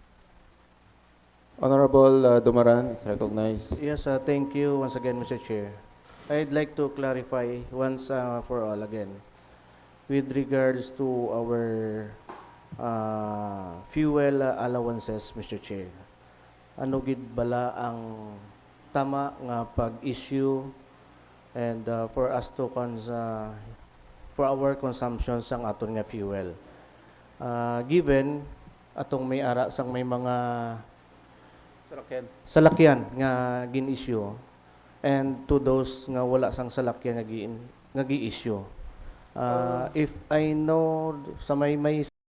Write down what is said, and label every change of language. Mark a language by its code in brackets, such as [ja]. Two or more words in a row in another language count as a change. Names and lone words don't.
[en] Honorable Dumaran is recognized. Yes, thank you once again, Mr. Chair. I'd like to clarify once for all again with regards to our fuel allowances, Mr. Chair. [hil] Ano gid bala ang tama nga pag-issue [en] and for us to for our consumption [hil] sang aton nga fuel. Given atong may ara sang may mga salakyan nga gin-issue and to those nga wala sang salakyan nga gi-issue. [en] If I know [hil] sa may